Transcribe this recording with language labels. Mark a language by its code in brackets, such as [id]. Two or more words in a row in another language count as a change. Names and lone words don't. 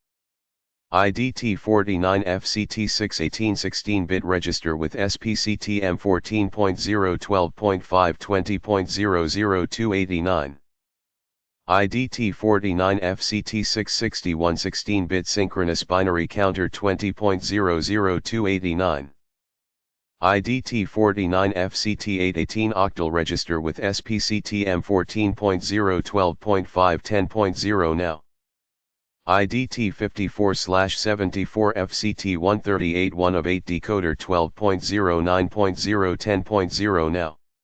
[en] IDT 49 FCT 618 16-bit register with SPCTM 14.012.5 20.00289. IDT 49 FCT 661 16-bit synchronous binary counter 20.00289. IDT 49 FCT 818 octal register with SPCTM 14.012.5 10.0 now. IDT 54/74 FCT 138 1 of 8 decoder 12.09.0 10.0 now.